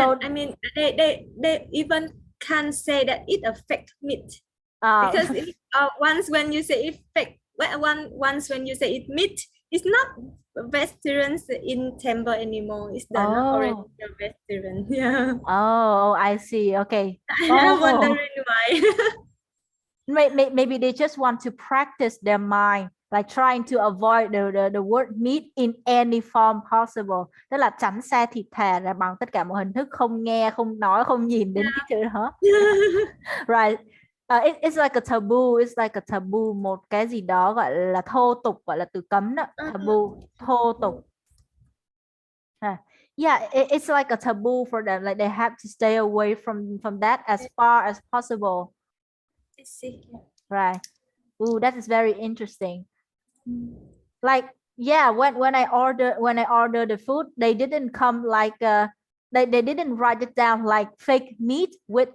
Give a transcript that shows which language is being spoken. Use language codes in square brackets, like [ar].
[en] yeah, I mean, they even can't say that it's a fake meat because once when you say it fake, once when you say it meat, it's not vegetarians in temple anymore. It's the not original vegetarian. Yeah. Oh, I see. Okay. I'm wondering why. Maybe they just want to practice their mind, like trying to avoid the word meat in any form possible. [vi] Tức là tránh xa thịt thà là bằng tất cả mọi hình thức, không nghe, không nói, không nhìn đến cái chữ đó. [en] Right. It's like a taboo. It's like a taboo, [vi] một cái gì đó gọi là thô tục, gọi là từ cấm đó. Taboo, thô tục. [en] yeah, it's like a taboo for them. Like they have to stay away from that as far as possible. I see. Right. Ooh, that is very interesting. Mm. Like, yeah, when I order the food, they didn't come like they didn't write it down like fake meat with